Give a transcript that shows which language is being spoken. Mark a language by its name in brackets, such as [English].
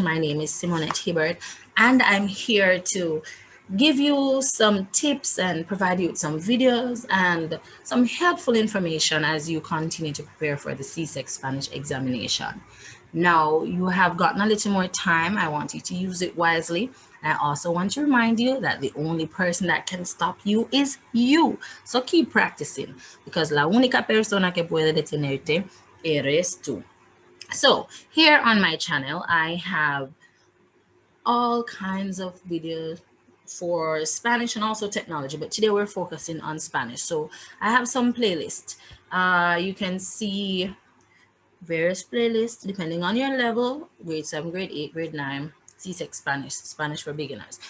[English] My name is Simonette Hibbert, and I'm here to give you some tips and provide you with some videos and some helpful information as you continue to prepare for the CSEC Spanish examination. Now, you have gotten a little more time. I want you to use it wisely. I also want to remind you that the only person that can stop you is you. So keep practicing because [Spanish] la única persona que puede detenerte eres tú. [English] So here on my channel, I have all kinds of videos for Spanish and also technology, but today we're focusing on Spanish. So I have some playlists. You can see various playlists depending on your level, grade 7, grade 8, grade 9, CSEC Spanish, Spanish for beginners.